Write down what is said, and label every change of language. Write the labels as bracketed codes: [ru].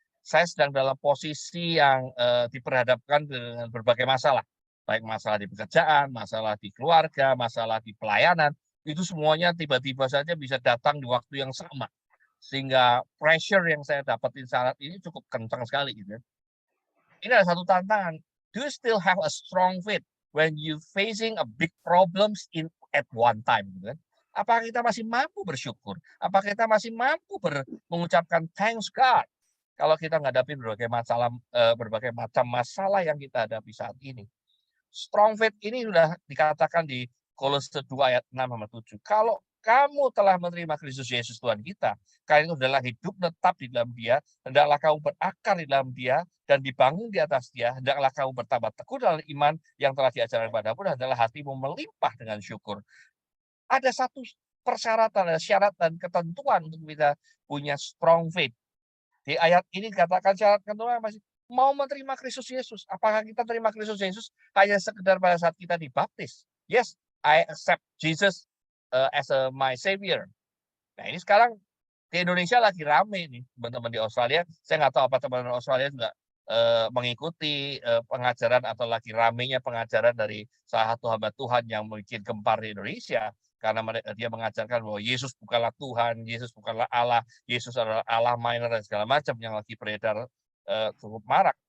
[id] Saya sedang dalam posisi yang diperhadapkan dengan berbagai masalah. Baik masalah di pekerjaan, masalah di keluarga, masalah di pelayanan. Itu semuanya tiba-tiba saja bisa datang di waktu yang sama. Sehingga pressure yang saya dapatin saat ini cukup kencang sekali. Gitu. Ini adalah satu tantangan. [en] Do you still have a strong faith when you facing a big problems at one time? [id] Gitu kan? Apakah kita masih mampu bersyukur? Apakah kita masih mampu mengucapkan [en] thanks God [id] kalau kita menghadapi berbagai macam masalah yang kita hadapi saat ini? Strong faith ini sudah dikatakan di Kolose 2 ayat 6 sama 7. Kalau kamu telah menerima Kristus Yesus Tuhan kita, kalian itu adalah hidup tetap di dalam Dia, hendaklah kamu berakar di dalam Dia dan dibangun di atas Dia, hendaklah kamu bertambah teguh dalam iman yang telah diajarkan padamu dan adalah hatimu melimpah dengan syukur. Ada satu persyaratan, ada syarat dan ketentuan untuk kita punya strong faith. Di ayat ini katakan syarat kedua masih mau menerima Kristus Yesus. Apakah kita terima Kristus Yesus hanya sekedar pada saat kita dibaptis? [en] Yes, I accept Jesus as my savior. [id] Nah, ini sekarang di Indonesia lagi rame nih, teman-teman di Australia. Saya nggak tahu apa teman-teman Australia juga mengikuti pengajaran atau lagi ramenya pengajaran dari salah satu hamba Tuhan yang bikin gempar di Indonesia. Karena dia mengajarkan bahwa Yesus bukanlah Tuhan, Yesus bukanlah Allah, Yesus adalah Allah minor dan segala macam yang lagi beredar cukup marak.